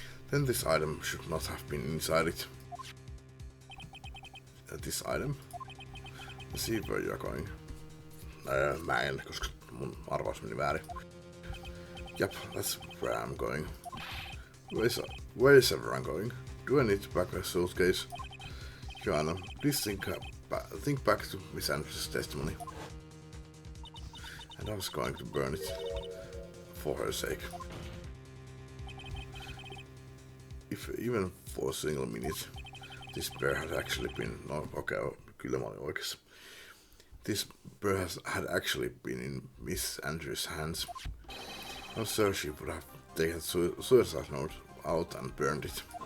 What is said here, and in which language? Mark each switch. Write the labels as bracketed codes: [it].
[en] Then this item should not have been inside it. This item. Let's see where you're going. [fi] Mä en, koska mun arvaus meni väärin. [en] Yep, that's where I'm going. Where is everyone going? Do I need to pack a suitcase? Joanna, please think back to Miss Andrews' testimony. And I was going to burn it for her sake. If even for a single minute, this bear had actually been... [fi] No, okay, kyllä mä olin oikeassa. [en] This bear had actually been in Miss Andrews' hands. I'm sure she would have taken the suicide note out and burned it.